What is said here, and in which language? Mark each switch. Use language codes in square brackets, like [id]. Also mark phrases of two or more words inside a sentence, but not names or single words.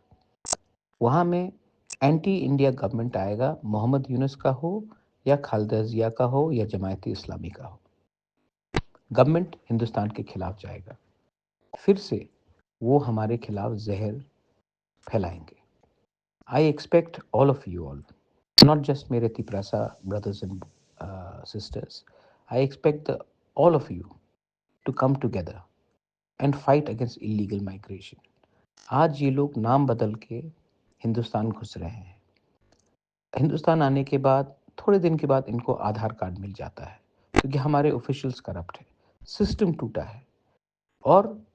[hi] वहाँ में [en] anti India government [hi] आएगा, मोहम्मद यूनुस का हो या खालिदा जिया का हो या जमायत इस्लामी का हो। गवर्नमेंट हिंदुस्तान के खिलाफ जाएगा। फिर से वो हमारे खिलाफ जहर फैलाएंगे। [en] I expect all of you all, not just mere Tiprasa brothers and sisters. I expect all of you to come together and fight against illegal migration. [hi] आज ये लोग नाम बदल के हिंदुस्तान घुस रहे हैं। हिंदुस्तान आने के बाद थोड़े दिन के बाद इनको आधार कार्ड मिल जाता है, क्योंकि हमारे [en] officials corrupt [hi] है, सिस्टम टूटा है। और